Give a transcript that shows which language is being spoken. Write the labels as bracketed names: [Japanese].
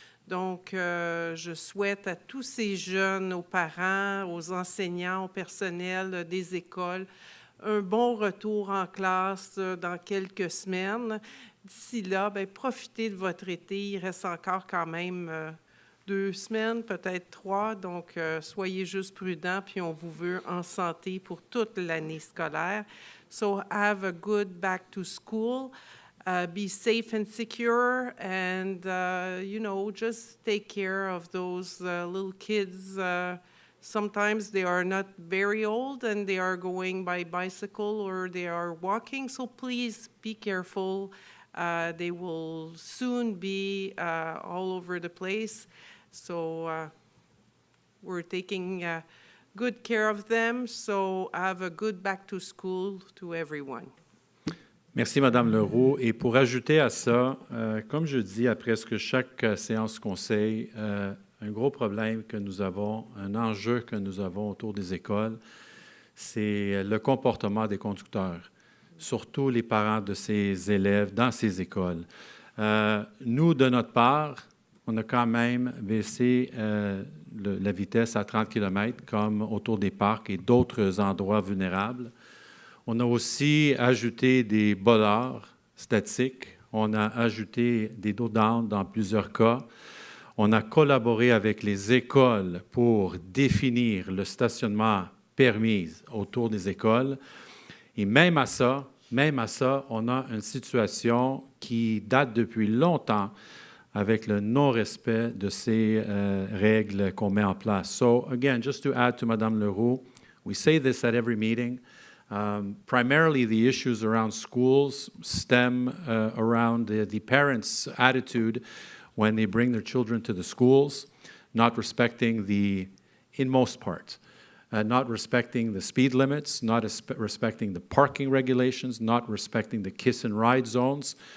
[French] Donc, je souhaite à tous ces jeunes, aux parents, aux enseignants, au personnel des écoles, un bon retour en classe dans quelques semaines. D'ici là, bien, profitez de votre été. Il reste encore quand même 2 semaines, peut-être 3. Donc, soyez juste prudents, puis on vous veut en santé pour toute l'année scolaire. [English] So, have a good back to school. Be safe and secure, and, just take care of those little kids. Sometimes they are not very old, and they are going by bicycle or they are walking, so please be careful. They will soon be all over the place, so we're taking good care of them, so have a good back to school to everyone. [French] Merci, Madame Leroux. Et pour ajouter à ça, comme je dis à presque chaque séance conseil, un gros problème que nous avons, un enjeu que nous avons autour des écoles, c'est le comportement des conducteurs, surtout les parents de ces élèves dans ces écoles. Nous, de notre part, on a quand même baissé la vitesse à 30 km, comme autour des parcs et d'autres endroits vulnérables. On a aussi ajouté des bollards statiques. On a ajouté des dos down dans plusieurs cas. On a collaboré avec les écoles pour définir le stationnement permis autour des écoles. Et même à ça, on a une situation qui date depuis longtemps avec le non-respect de ces règles qu'on met en place. [English] So, again, just to add to Madame Leroux, we say this at every meeting. Primarily, the issues around schools stem around the parents' attitude when they bring their children to the schools, not respecting in most part, not respecting the speed limits, not respecting the parking regulations, not respecting the kiss and ride zones.